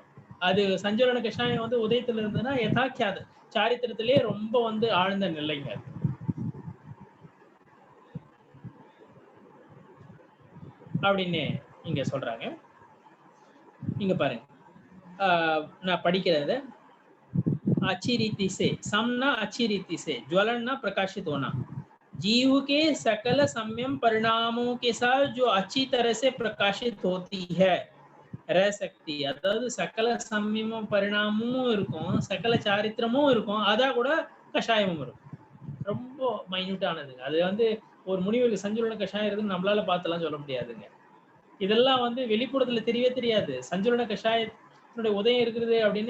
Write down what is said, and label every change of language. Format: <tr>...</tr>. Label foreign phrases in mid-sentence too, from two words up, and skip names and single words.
<ta>அது சஞ்சோலன கஷாயம் வந்து உதயத்துல இருந்ததுன்னா யதாக்கியாத சாரித்திரத்திலேயே ரொம்ப வந்து ஆழ்ந்த நிலைங்க அது. அப்படின்னு இங்க சொல்றாங்க. இங்க பாருங்க, நான் படிக்கிறது.</ta> <hi>अच्छी रीति से समना, अच्छी रीति से ज्वलना, प्रकाशित होना, जीव के सकल संयम परिणामों के साथ जो अच्छी तरह से प्रकाशित होती है रह सकती है.</hi> <ta>அதாவது சகல சமயமும் பரிணாமமும் இருக்கும், சகல சாரித்திரமும் இருக்கும், அதா கூட கஷாயமும் இருக்கும். ரொம்ப மைன்யூட்டானது. அது வந்து ஒரு முனிவருக்கு சஞ்சலன கஷாயம் இருக்குன்னு நம்மளால பார்த்தெல்லாம் சொல்ல முடியாதுங்க. இதெல்லாம் வந்து வெளிப்புறத்துல தெரியவே தெரியாது. சஞ்சலன கஷாயத்தினுடைய உதயம் இருக்குது அப்படின்னு.</ta>